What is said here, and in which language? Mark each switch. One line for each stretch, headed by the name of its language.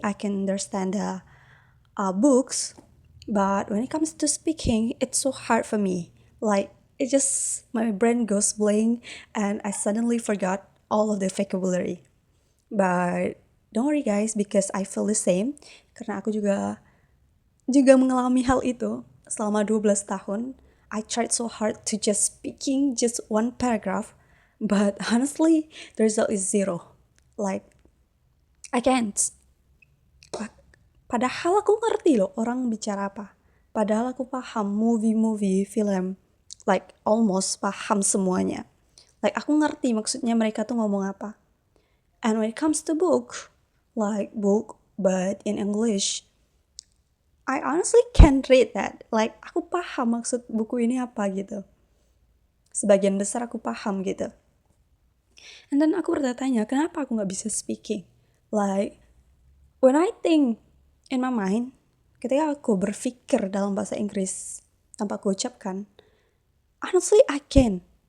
English: I can understand the books. But when it comes to speaking, it's so hard for me. Like it just my brain goes blank and I suddenly forgot all of the vocabulary. But don't worry guys, because I feel the same.
Indonesian: Karena aku juga mengalami hal itu selama 12 tahun.
English: I tried so hard to just speaking just one paragraph, but honestly, the result is zero. Like I can't.
Indonesian: Padahal aku ngerti loh orang bicara apa. Padahal aku paham movie, film.
English: Like almost
Indonesian: paham semuanya. Like aku ngerti maksudnya mereka tuh ngomong apa.
English: And when it comes to book, like book but in English, I honestly can't read that.
Indonesian: Like aku paham maksud buku ini apa gitu. Sebagian besar aku paham gitu.
English: And then
Indonesian: aku bertanya, kenapa aku gak bisa speaking?
English: Like when I think in my mind,
Indonesian: ketika aku berpikir dalam bahasa Inggris tanpa aku ucapkan,
English: honestly I can.